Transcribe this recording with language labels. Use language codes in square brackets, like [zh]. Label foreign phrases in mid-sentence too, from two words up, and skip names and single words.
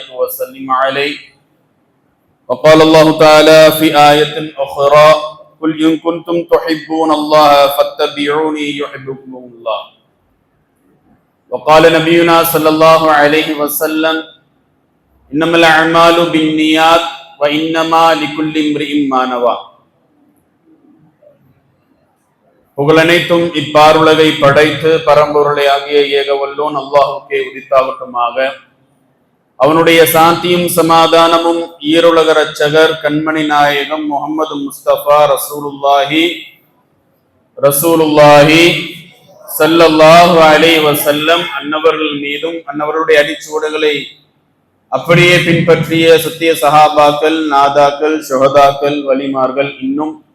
[ar] وسلم عليه وقال الله تعالى في آية أخرى قل إن كنتم تحبون الله فاتبعوني يحببكم الله وقال نبينا صلى الله عليه وسلم إنما الأعمال بالنيات وإنما لكل امرئ ما نوى [ta] புகழனைத்தும் இப்பாருலகை படைத்து பரம்பொருளை ஆகிய ஏகவல்லோன் அல்லாஹுக்கே உரித்தாகட்டுமாக. அவனுடைய சாந்தியும் சமாதானமும் ஈருலக ரட்சகர் கண்மணி நாயகம் முஹம்மது முஸ்தபா [ar] رسول الله صلى الله عليه وسلم [ta] அன்னவர்கள் மீதும் அன்னவருடைய அடிச்சுவடுகளை அப்படியே பின்பற்றிய சத்திய சஹாபாக்கள், நாதாக்கள், ஷுஹதாக்கள், வலிமார்கள், இன்னும்